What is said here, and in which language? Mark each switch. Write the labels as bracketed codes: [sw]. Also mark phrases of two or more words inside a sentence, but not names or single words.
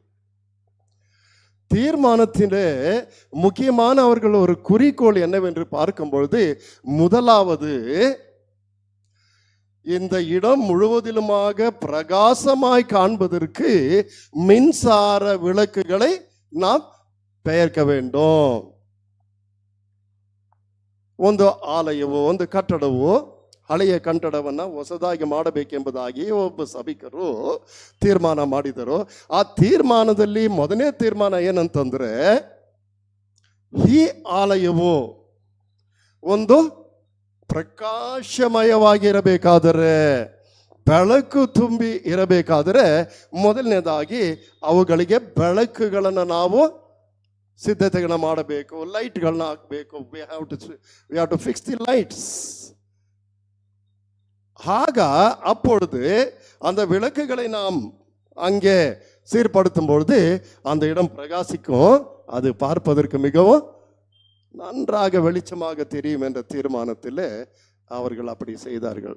[ta] தீர்மானத்திலே முக்கியமான அவர்கள் ஒரு குறிக்கோள் என்னவென்று பார்க்கும் பொழுது, முதலாவது இந்த இடம் முழுவதிலுமாக பிரகாசமாய் காண்பதற்கு மின்சார விளக்குகளை நாம் பெயர்க்க வேண்டும். [kn] ಒಂದು ಆಲಯವೋ ಒಂದು ಕಟ್ಟಡವೋ ಹಳೆಯ ಕಟ್ಟಡವನ್ನ ಹೊಸದಾಗಿ ಮಾಡಬೇಕೆಂಬುದಾಗಿ ಒಬ್ಬ ಸಭಿಕರು ತೀರ್ಮಾನ ಮಾಡಿದರು. ಆ ತೀರ್ಮಾನದಲ್ಲಿ ಮೊದಲನೇ ತೀರ್ಮಾನ ಏನಂತಂದ್ರೆ, ಈ ಆಲಯವು ಒಂದು ಪ್ರಕಾಶಮಯವಾಗಿರಬೇಕಾದರೆ, ಬೆಳಕು ತುಂಬಿ ಇರಬೇಕಾದರೆ ಮೊದಲನೇದಾಗಿ ಅವುಗಳಿಗೆ ಬೆಳಕುಗಳನ್ನು ನಾವು ಸಿದ್ಧತೆಗಳನ್ನ ಮಾಡಬೇಕು, ಲೈಟ್ಗಳನ್ನ ಹಾಕಬೇಕು. [en] We have to fix the lights. [ta] ஆக அப்பொழுது அந்த விளக்குகளை நாம் அங்கே சீர்படுத்தும் பொழுது அந்த இடம் பிரகாசிக்கும், அது பார்ப்பதற்கு மிகவும் நன்றாக வெளிச்சமாக தெரியும் என்ற தீர்மானத்தில் அவர்கள் அப்படி செய்தார்கள்.